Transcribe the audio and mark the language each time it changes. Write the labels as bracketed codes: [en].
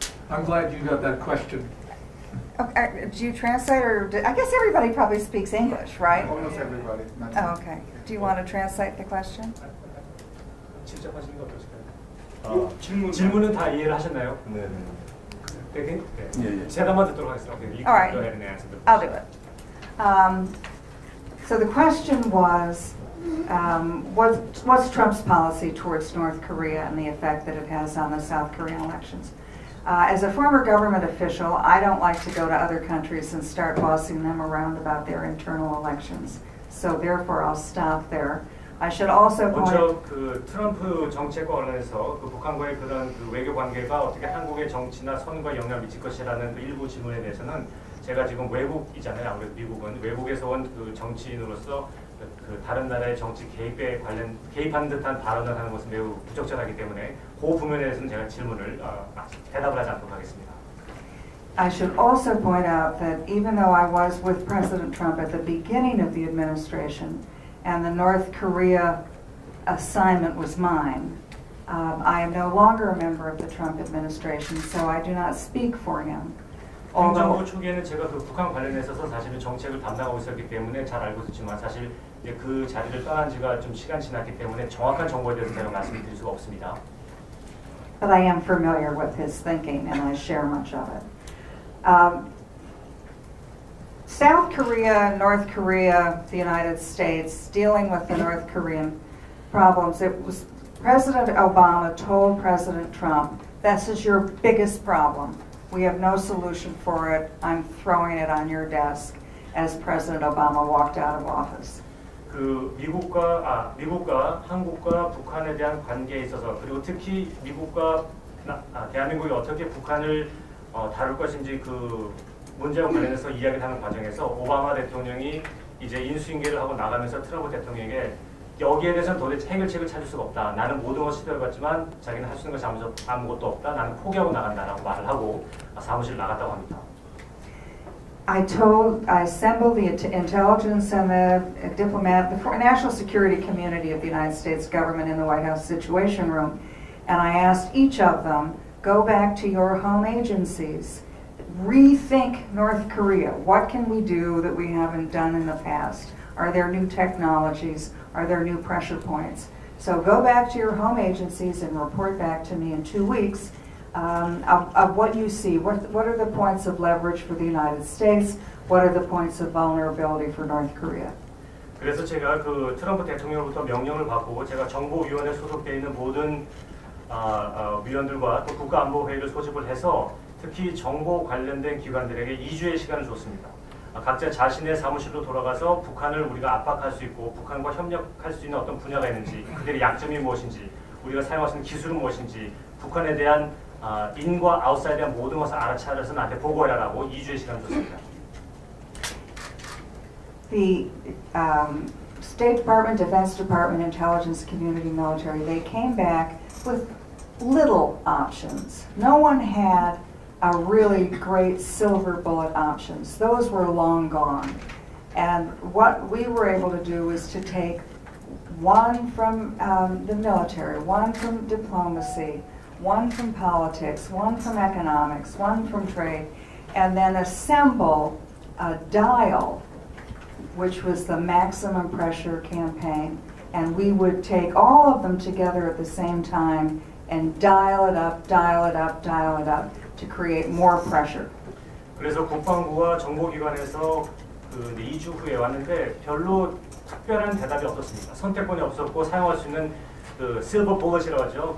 [en] I'm glad you got that question. Okay, do you translate, or I guess everybody probably speaks English, right? Almost everybody. Oh, okay. Do you want to translate the question? [ko] 직접 하시는 게 어떠실까요? 질문은 다 이해를 하셨나요? 네. 네. 제가만 듣도록 하겠습니다. [en] All right. I'll do it. So the question was, what's Trump's policy towards North Korea and the effect that it has on the South Korean elections? As a former government official, I don't like to go to other countries and start bossing them around about their internal elections. So therefore, I'll stop there. I should also point [ko] 먼저 그 트럼프 정책과 관련해서 그 북한과의 그런 그 외교 관계가 어떻게 한국의 정치나 선거에 영향을 미칠 것이라는 그 일부 질문에 대해서는 제가 지금 외국이잖아요. 아무래도 미국은 외국에서 온 그 정치인으로서 그 다른 나라의 정치 개입하는 듯한 발언을 하는 것은 매우 부적절하기 때문에 그 부분에 대해서는 제가 대답을 하지 않도록 하겠습니다. [en] I should also point out that even though I was with President Trump at the beginning of the administration and the North Korea assignment was mine, I am no longer a member of the Trump administration, so I do not speak for him. [ko] 행정부 초기에는 제가 그 북한 관련해 있어서 사실은 정책을 담당하고 있었기 때문에 잘 알고 있었지만 사실 이제 그 자리를 떠난 지가 좀 시간이 지났기 때문에 정확한 정보에 대해서 제가 말씀을 드릴 수가 없습니다. [en] But I am familiar with his thinking and I share much of it. South Korea, North Korea, the United States, dealing with the North Korean problems, it was President Obama told President Trump, this is your biggest problem. We have no solution for it. I'm throwing it on your desk as President Obama walked out of office. [ko] 그 미국과 한국과 북한에 대한 관계에 있어서 그리고 특히 미국과 대한민국이 어떻게 북한을 다룰 것인지 그 문제와 관련해서 이야기를 하는 과정에서 오바마 대통령이 이제 인수인계를 하고 나가면서 트럼프 대통령에게 여기에 대해서는 도대체 해결책을 찾을 수가 없다. 나는 모든 것을 시도해봤지만 자기는 할 수 있는 것이 아무것도 없다. 나는 포기하고 나간다라고 말을 하고 사무실을 나갔다고 합니다. [en] I assembled the intelligence and the national security community of the United States government in the White House Situation Room, and I asked each of them, go back to your home agencies, rethink North Korea. What can we do that we haven't done in the past? Are there new technologies? Are there new pressure points? So go back to your home agencies and report back to me in 2 weeks of what you see. What are the points of leverage for the United States? What are the points of vulnerability for North Korea? [ko] 그래서 제가 그 트럼프 대통령으로부터 명령을 받고 제가 정보위원회에 소속되어 있는 모든 위원들과 또 국가안보회의를 소집을 해서 특히 정보 관련된 기관들에게 2주의 시간을 줬습니다. 각자 자신의 사무실로 돌아가서 북한을 우리가 압박할 수 있고 북한과 협력할 수 있는 어떤 분야가 있는지 그들의 약점이 무엇인지 우리가 사용할 수 있는 기술은 무엇인지 북한에 대한 인과 아웃사이드에 대한 모든 것을 알아차려서 나한테 보고해라라고 2주의 시간을 줬습니다. [en] The State Department, Defense Department, Intelligence Community, Military, they came back with little options. No one had a really great silver bullet options. Those were long gone. And what we were able to do was to take one from the military, one from diplomacy, one from politics, one from economics, one from trade, and then assemble a dial, which was the maximum pressure campaign. And we would take all of them together at the same time and dial it up, dial it up, dial it up to create more pressure. [ko] 그래서 국방부와 정보기관에서 그 2주 후에 왔는데 별로 특별한 대답이 없었습니다. 선택권이 없었고 사용할 수 있는 그 실버 볼렛이라고 하죠.